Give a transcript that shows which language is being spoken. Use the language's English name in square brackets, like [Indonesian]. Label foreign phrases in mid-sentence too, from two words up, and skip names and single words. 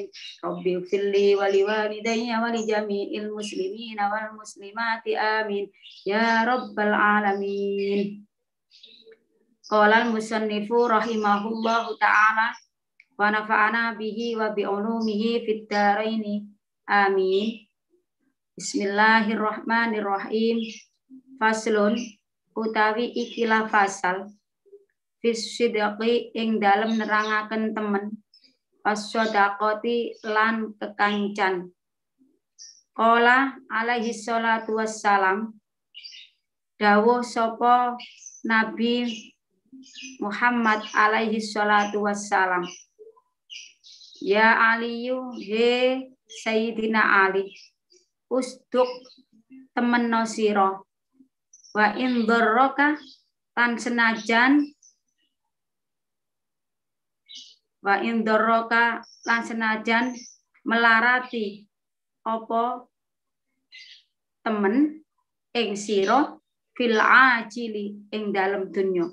[Arabic] رب اغفر لي ولوالدي ولجميع المسلمين والمسلمات آمين يا رب العالمين. قال المصنف رحمه الله تعالى ونفعنا به وبعلومه في الدارين آمين. بسم الله الرحمن الرحيم. فصل [Javanese] utawi ikilah fasal [Arabic] في الصدق [Javanese] ing dalem nerangaken temen as-shadaqati lan kekancan. [Arabic] قال عليه الصلاة والسلام, [Javanese] dawuh sapa Nabi Muhammad [Arabic] عليه الصلاة والسلام, يا علي [Javanese] he Sayyidina Ali, usduk temen sira, [Arabic] وإن ضرك [Javanese] lan senajan melarati apa temen ing sira [Arabic] في العاجل [Javanese] ing dalem dunya.